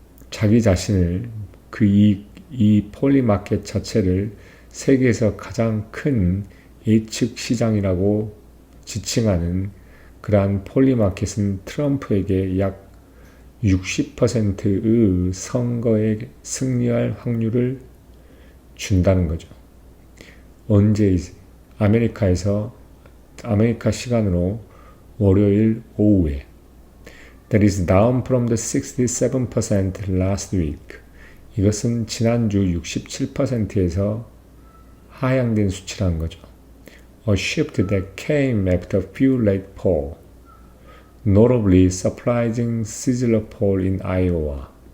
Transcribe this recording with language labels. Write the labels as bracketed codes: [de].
[ko] 자기 자신을 이 폴리마켓 자체를 세계에서 가장 큰 예측 시장이라고 지칭하는 그러한 폴리마켓은 트럼프에게 약 60%의 선거에 승리할 확률을 준다는 거죠. 언제 아메리카 시간으로 월요일 오후에. [en] That is down from the 67% last week. [ko] 이것은 지난주 67%에서 하향된 수치라는 거죠. [en] A shift that came after a few late polls, notably surprising sizzler poll in Iowa.